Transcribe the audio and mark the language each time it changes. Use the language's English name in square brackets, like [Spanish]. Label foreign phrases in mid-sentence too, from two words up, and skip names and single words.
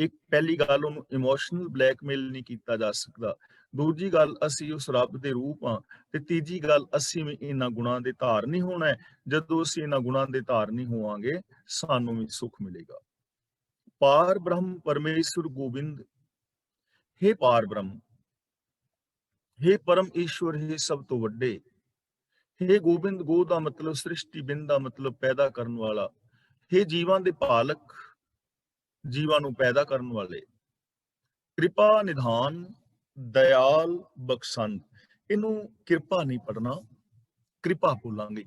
[Punjabi] ਇੱਕ ਪਹਿਲੀ ਗੱਲ, ਉਹਨੂੰ [English] emotional blackmail [Punjabi] ਨਹੀਂ ਕੀਤਾ ਜਾ ਸਕਦਾ। ਦੂਜੀ ਗੱਲ, ਅਸੀਂ ਉਸ ਰੱਬ ਦੇ ਰੂਪ ਹਾਂ। ਤੇ ਤੀਜੀ ਗੱਲ, ਅਸੀਂ ਵੀ ਇਹਨਾਂ ਗੁਣਾਂ ਦੇ ਧਾਰਨੀ ਹੋਣਾ ਹੈ। ਜਦੋਂ ਅਸੀਂ ਇਹਨਾਂ ਗੁਣਾਂ ਦੇ ਧਾਰਨੀ ਹੋਵਾਂਗੇ, ਸਾਨੂੰ ਵੀ ਸੁੱਖ ਮਿਲੇਗਾ। ਪਾਰ ਬ੍ਰਹਮ ਪਰਮੇਸ਼ਵਰ ਗੋਬਿੰਦ, हे ਪਾਰ ਬ੍ਰਹਮ, ਹੇ ਪਰਮ ਈਸ਼ਵਰ, ਹੇ ਸਬ ਤੋ ਵੱਡੇ, हे ਗੋਬਿੰਦ। ਗੋ ਦਾ ਮਤਲਬ ਸ੍ਰਿਸ਼ਟੀ, ਬਿੰਦ ਦਾ ਮਤਲਬ ਪੈਦਾ ਕਰਨ ਵਾਲਾ। हे ਜੀਵਾਂ ਦੇ ਪਾਲਕ, ਜੀਵਾਂ ਨੂੰ ਪੈਦਾ ਕਰਨ ਵਾਲੇ। ਕਿਰਪਾ ਨਿਧਾਨ, ਦਇਆਲ ਬਖਸ਼ੰਦ। ਇਹਨੂੰ ਕਿਰਪਾ ਨਹੀਂ ਪੜਨਾ, ਕਿਰਪਾ ਬੋਲਾਂਗੇ।